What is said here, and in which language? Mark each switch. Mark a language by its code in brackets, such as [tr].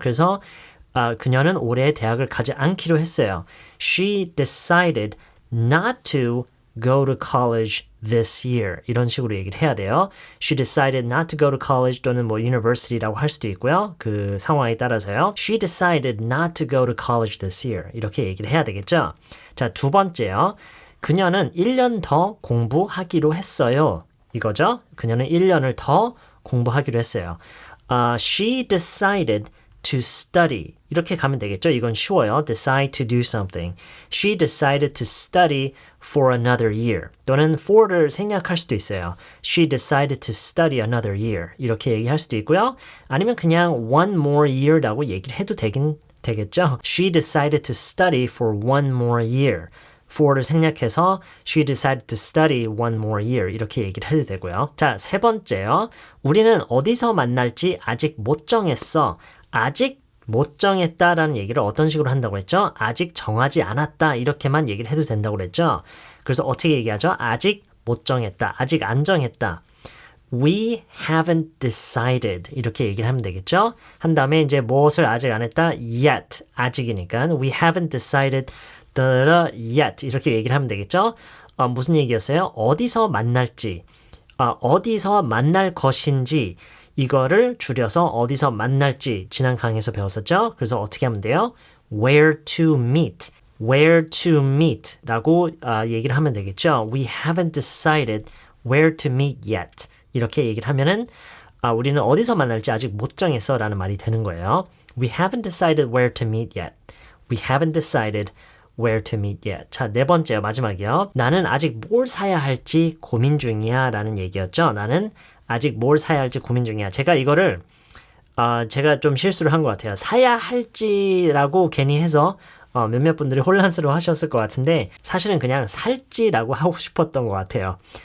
[ko] 그래서 그녀는 올해 대학을 가지 않기로 했어요. [en] She decided not to go to college this year. [ko] 이런 식으로 얘기를 해야 돼요. [en] She decided not to go to college [ko] 또는 뭐 university라고 할 수도 있고요. 그 상황에 따라서요. [en] She decided not to go to college this year. [ko] 이렇게 얘기를 해야 되겠죠. 자, 두 번째요. 그녀는 1년 더 공부하기로 했어요. 이거죠. 그녀는 1년을 더 공부하기로 했어요. [en] She decided to study. [ko] 이렇게 가면 되겠죠. 이건 쉬워요. [en] decide to do something. She decided to study for another year. [ko] 또는 for를 생략할 수도 있어요. [en] She decided to study another year. [ko] 이렇게 얘기할 수도 있고요. 아니면 그냥 [en] one more year [ko] 라고 얘기를 해도 되겠죠. [en] She decided to study for one more year. [ko] for를 생략해서 [en] she decided to study one more year [ko] 이렇게 얘기를 해도 되고요. 자, 세 번째요. 우리는 어디서 만날지 아직 못 정했어. 아직 못 정했다라는 얘기를 어떤 식으로 한다고 했죠? 아직 정하지 않았다 이렇게만 얘기를 해도 된다고 그랬죠? 그래서 어떻게 얘기하죠? 아직 못 정했다. 아직 안 정했다. [en] We haven't decided [ko] 이렇게 얘기를 하면 되겠죠? 한 다음에 이제 무엇을 아직 안 했다? Yet 아직이니까 [en] We haven't decided yet [ko] 이렇게 얘기를 하면 되겠죠? 무슨 얘기였어요? 어디서 만날지 어디서 만날 것인지 이거를 줄여서 어디서 만날지 지난 강의에서 배웠었죠? 그래서 어떻게 하면 돼요? [en] Where to meet Where to meet [ko] 라고 얘기를 하면 되겠죠? [en] We haven't decided where to meet yet [ko] 이렇게 얘기를 하면은 우리는 어디서 만날지 아직 못 정했어 라는 말이 되는 거예요. [en] We haven't decided where to meet yet. We haven't decided where to meet yet. [ko] 자, 네 번째요. 마지막이요. 나는 아직 뭘 사야 할지 고민 중이야 라는 얘기였죠. 나는 아직 뭘 사야 할지 고민 중이야. 제가 이거를 제가 좀 실수를 한 것 같아요. 사야 할지라고 괜히 해서 몇몇 분들이 혼란스러워 하셨을 것 같은데 사실은 그냥 살지라고 하고 싶었던 것 같아요.